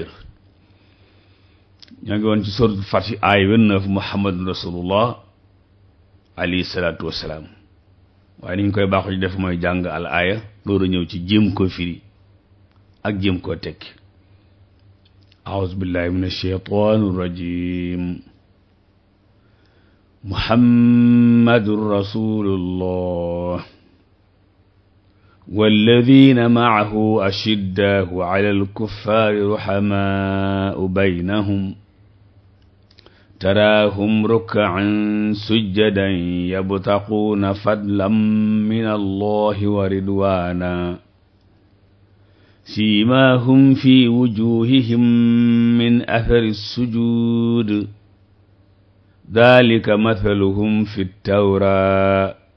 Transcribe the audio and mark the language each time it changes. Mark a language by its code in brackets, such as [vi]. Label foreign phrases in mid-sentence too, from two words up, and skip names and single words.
[wo] ñoo ngi woon ci suratul Fath aaya 29 [ar] محمد رسول الله عليه الصلاة والسلام. [wo] waaye ni ñu koy baaxu ci def mooy jàng al aaya loolu ñëw ci jéem koo firi ak jéem koo tekki. [ar] أعوذ بالله من الشيطان الرجيم. محمد رسول الله والذين معه أشداء على الكفار رحماء بينهم تراهم ركعا سجدا يبتغون فضلا من الله ورضوانا سيماهم في وجوههم من أثر السجود ذلك مثلهم في التوراة